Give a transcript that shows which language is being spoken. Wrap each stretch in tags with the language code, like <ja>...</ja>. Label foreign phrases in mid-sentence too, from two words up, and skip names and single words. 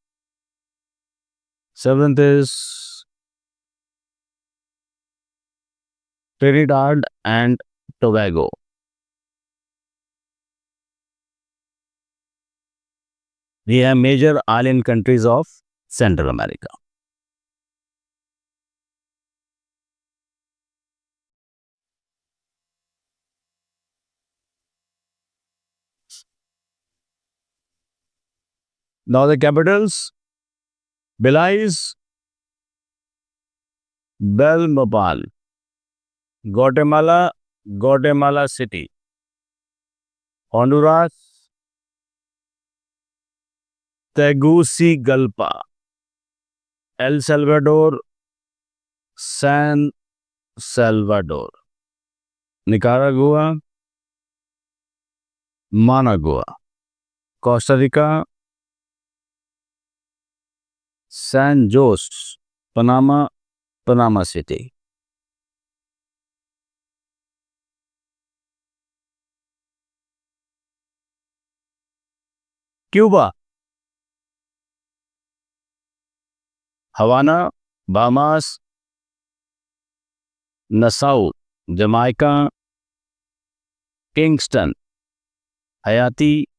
<en>seventh is Trinidad and Tobago. ये है major island countries of Central America. Now the capitals: Belize, Belmopan, Guatemala, Guatemala City, Honduras, Tegucigalpa, El Salvador, San Salvador, Nicaragua, Managua, Costa Rica, San Jose, Panama, Panama City. क्यूबा, हवाना, बामास, नसाउ, जमाइका, किंगस्टन, हयाती,</en>